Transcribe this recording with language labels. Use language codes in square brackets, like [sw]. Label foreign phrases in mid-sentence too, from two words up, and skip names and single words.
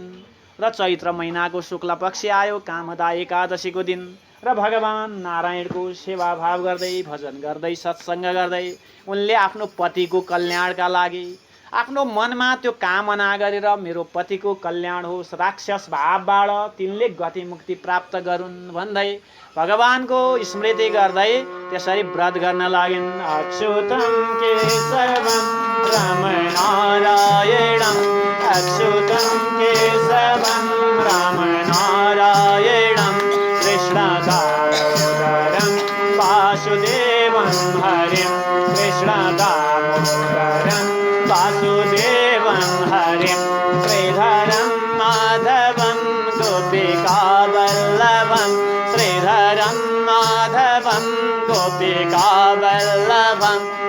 [ne] र चैत्र महिनाको शुक्ल पक्ष आयो, कामदा एकादशीको दिन, र भगवान नारायणको सेवा भाव गर्दै, भजन गर्दै, सत्सङ्ग गर्दै उनले आफ्नो पतिको कल्याणका लागि आफ्नो मनमा त्यो कामना गरेर मेरो पतिको कल्याण होस्, राक्षस भावबाट तिनले गति मुक्ति प्राप्त गरून् भन्दै भगवानको स्मृति गर्दै त्यसरी व्रत गर्न लागिन्। [sa] अच्युतं केशवं राम नारायणं, अच्युतं केशवं राम नारायणं, कृष्णदामोदरं वासुदेवं हरिं, कृष्णदामोदरं वासुदेवं हरिं, श्रीधरं माधवं गोपिकावल्लभं, श्रीधरं माधवं गोपिकावल्लभं,